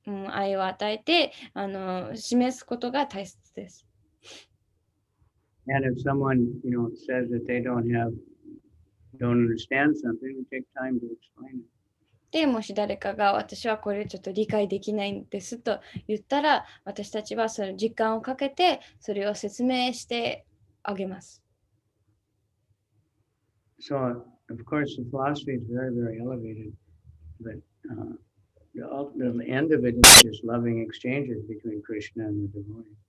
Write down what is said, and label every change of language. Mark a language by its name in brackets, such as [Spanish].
[Japanese] 愛を与えて示すことが大切です。 [English] And if someone, says that they don't understand something, we take time to explain it. [Japanese] でもし誰かが私はこれちょっと理解できないんですと言ったら、私たちはその時間をかけてそれを説明してあげます。 [English] So, of course, the philosophy is very, very elevated, but the end of it is just loving exchanges between Krishna and the devotee.